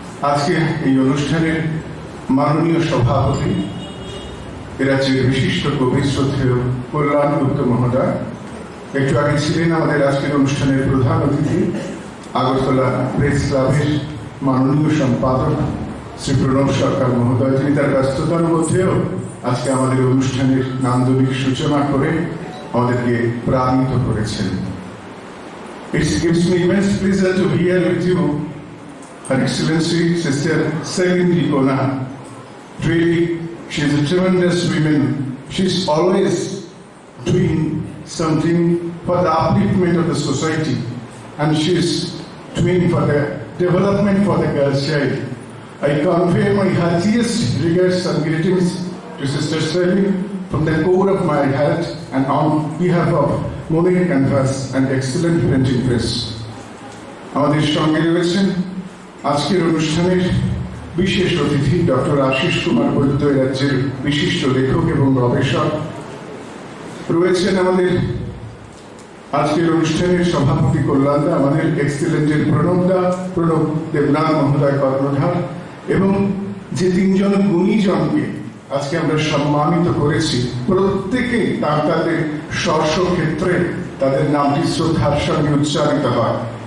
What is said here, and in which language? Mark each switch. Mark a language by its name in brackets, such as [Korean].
[Bangla] আজকে এই অনুষ্ঠানের মাননীয় সভাপতি রাজ্যের বিশিষ্ট কবি শ্রদ্ধেয় কল্যাণ গুপ্ত মহোদয়, একটু আগে ছিলেন আমাদের আজকের অনুষ্ঠানের প্রধান অতিথি আগরতলা প্রেস ক্লাবের মাননীয় সম্পাদক শ্রী প্রণব সরকার মহোদয়, তিনি তার ব্যস্ততার মধ্যেও আজকে আমাদের অনুষ্ঠানের নান্দনিক সূচনা করে আমাদেরকে প্রাণিত করেছেন। [English] It gives me immense pleasure to be here with you, Her Excellency Sister Selin Dikona. Really, she is a tremendous woman. She's always doing something for the upliftment of the society, and she's doing for the development for the girl child. I convey my heartiest regards and greetings to Sister Selin from the core of my heart and on behalf of Money Canvas and Excellent Printing Press. [Bangla] আমাদের সঙ্গে রয়েছেন আজকের অনুষ্ঠানের বিশেষ অতিথি doctor Ashis Kumar বৈদ্য, রাজ্যের বিশিষ্ট লেখক এবং গবেষক। রয়েছেন আমাদের আজকের অনুষ্ঠানের সভাপতি কল্যাণদা, আমাদের এক্সিলেন্টের প্রণব দেবনাথ মহোদয় কর্ণধার, এবং যে 3 জন গুণীজনকে আজকে আমরা সম্মানিত করেছি, প্রত্যেকেই তাদের স্ব ক্ষেত্রে তাদের নামটি শ্রদ্ধার সঙ্গে উচ্চারিত হয়।